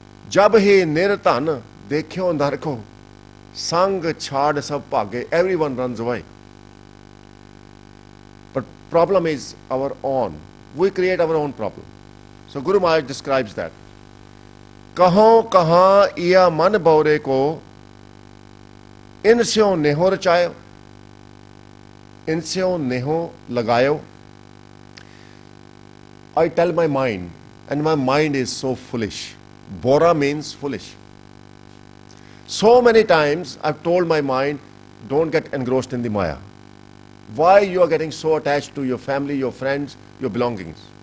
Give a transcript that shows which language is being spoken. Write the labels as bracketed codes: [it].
[hi] जब ही निर्तन देखियो नरको संग छाड़ सब भागे. [en] Everyone runs away. But problem is our own. We create our own problem. So Guru Maharaj describes that. [hi] कहों कहाँ या मन बौरे को इनस्यों नेहो रचायो, इनस्यों नेहो लगायो. [en] I tell my mind, and my mind is so foolish. Bora means foolish. So many times I've told my mind, don't get engrossed in the Maya. Why you are getting so attached to your family, your friends, your belongings?